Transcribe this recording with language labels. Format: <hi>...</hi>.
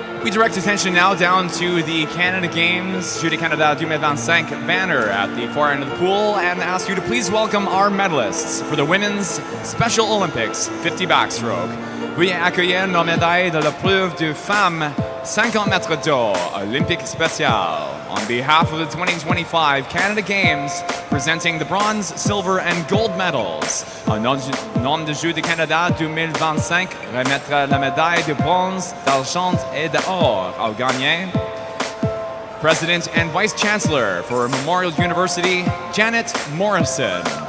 <en>Direct attention now down to the Canada Games, Jeux de Canada 2025 banner at the far end of the pool, and ask you to please welcome our medalists for the Women's Special Olympics 50 backstroke.</en> <fr>Veuillez accueillir nos médailles de l'épreuve de femmes 50 mètres d'eau Olympique spécial.</fr> <en>On behalf of the 2025 Canada Games, presenting the bronze, silver, and gold medals.</en> <fr>Au nom du Jeux de Canada 2025, remettre la médaille de bronze, d'argent et d'or aux gagnants.</fr> <en>President and Vice Chancellor for Memorial University, Janet Morrison.</en>